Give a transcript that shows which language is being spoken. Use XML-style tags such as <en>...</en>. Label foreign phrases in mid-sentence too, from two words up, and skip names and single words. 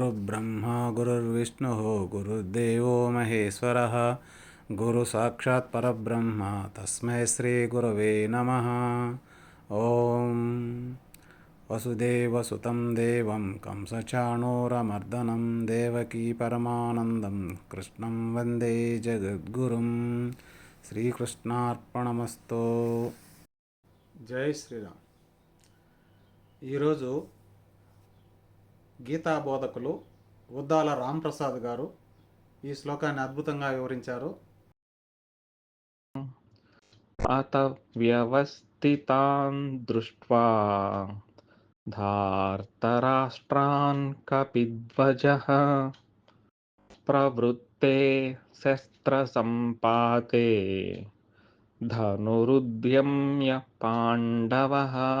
<sa>गुरुर्ब्रह्मा गुरुर्विष्णुः गुरुर्देवो महेश्वरः गुरुसाक्षात् परब्रह्म तस्मै श्रीगुरवे नमः। ॐ वसुदेवसुतं देवं कंसचाणूरमर्दनं देवकी परमानन्दं कृष्णं वन्दे जगद्गुरुं। శ్రీకృష్ణార్పణమస్తు। జై శ్రీరామ్.</sa> <te>ఈరోజు గీతా బోధకులు ఉద్దాల రాంప్రసాద్ గారు ఈ శ్లోకాన్ని అద్భుతంగా వివరించారు.</te> <sa>అత వ్యవస్థితాన్ దృష్ట్వా ధార్తరాష్ట్రాన్ కపిధ్వజః ప్రవృత్తే శస్త్ర సంపాతే ధనురుద్యమ్య పాండవః.</sa>